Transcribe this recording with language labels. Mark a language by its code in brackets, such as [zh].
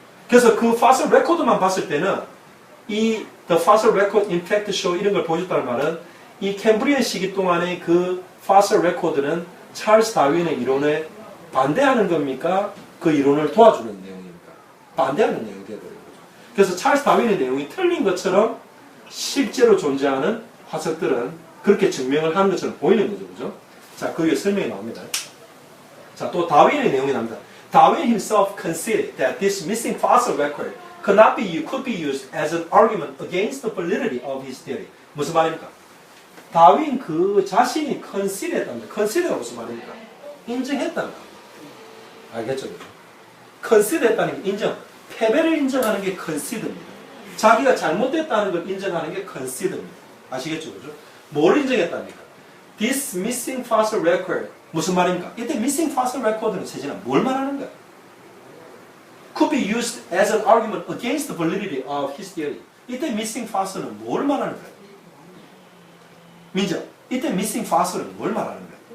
[ko] 그래서 그 fossil record만 봤을 때는 이 [en] the fossil record impact show [ko] 이런 걸 보여줬다는 말은 이 캠브리안 시기 동안의 그 fossil record는 찰스 다윈의 이론에 반대하는 겁니까? 그 이론을 도와주는 내용입니까? 반대하는 내용이 되어버린 거죠. 그래서 찰스 다윈의 내용이 틀린 것처럼 실제로 존재하는 화석들은 그렇게 증명을 하는 것처럼 보이는 거죠. 그죠? 자, 그 위에 설명이 나옵니다. 자, 또 다윈의 내용이 나옵니다. [en] Darwin himself conceded that this missing fossil record could be used as an argument against the validity of his theory. [ko] 무슨 말입니까? 다윈 그 자신이 conceded했답니다. conceded가 무슨 말입니까? 인정했다는 거. 알겠죠? conceded했다는 게 인정. 패배를 인정하는 게 conced입니다. 자기가 잘못됐다는 걸 인정하는 게 conced입니다. 아시겠죠? 그죠? 뭘 인정했답니까? [en] This missing fossil record. [ko] 무슨 말입니까? 이때 [en] missing fossil record [ko] 는 세진아 뭘 말하는 거야? [en] Could be used as an argument against the validity of his theory. [ko] 이때 [en] missing fossil [ko] 은 뭘 말하는 거야? 민정, 이때 missing fossil은 뭘 말하는 거야?